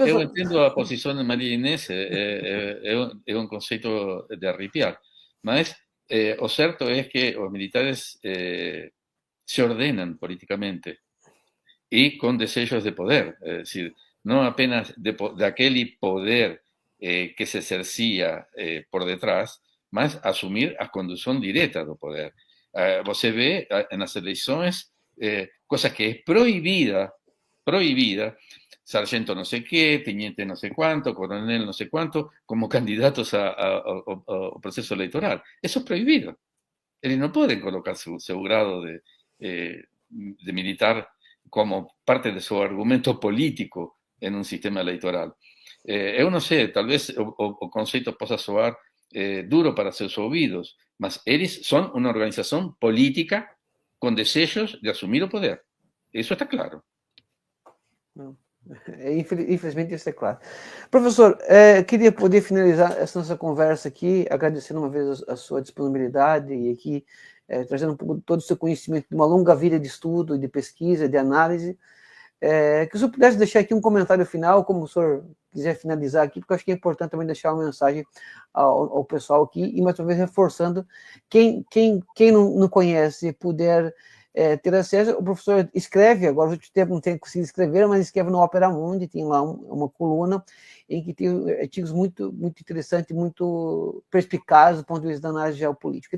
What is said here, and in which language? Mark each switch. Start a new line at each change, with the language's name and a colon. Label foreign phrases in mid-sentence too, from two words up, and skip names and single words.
Portuguese: Eu entendo a posição de Maria Inês, é um conceito de arrepiar, mas o certo é que os militares se ordenam politicamente e com desejos de poder, é decir, não apenas daquele poder que se exercia por detrás, mas assumir a condução direta do poder. Você vê nas eleições
Spanish: cosa que es prohibida, sargento no sé qué, teniente no sé cuánto, coronel no sé cuánto, como candidatos al proceso electoral. Eso es prohibido. Ellos no pueden colocar su grado de militar como parte de su argumento político en un sistema electoral.
Portuguese: Eu não sei, talvez o conceito possa soar duro para seus ouvidos, mas eles são uma organização política con desejos de asumir o poder.
Spanish: Eso está claro.
Portuguese: Infelizmente isso é claro. Professor, queria poder finalizar essa nossa conversa aqui, agradecendo uma vez a sua disponibilidade e aqui trazendo um pouco de todo o seu conhecimento de uma longa vida de estudo, de pesquisa, de análise. Que o senhor pudesse deixar aqui um comentário final, como o senhor quiser finalizar aqui, porque eu acho que é importante também deixar uma mensagem ao pessoal aqui, e mais uma vez reforçando, quem não conhece e puder ter acesso, o professor escreve, agora o tempo não tem conseguido escrever, mas escreve no Opera Mundi, tem lá uma coluna em que tem artigos muito, muito interessantes, muito perspicazes do ponto de vista da análise geopolítica.